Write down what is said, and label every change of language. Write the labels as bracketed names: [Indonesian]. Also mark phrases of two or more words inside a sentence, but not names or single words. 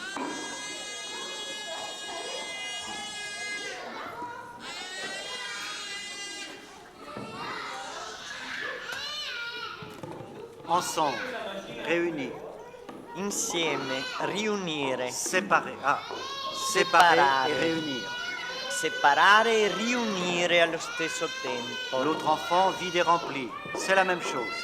[French] Ensemble, réunis, [Italian] Insieme, riunire, [French] séparés. Ah, Séparer. séparer et réunir. [Italian] separare e riunire allo stesso tempo. [French] L'autre enfant vide et remplit. C'est la même chose.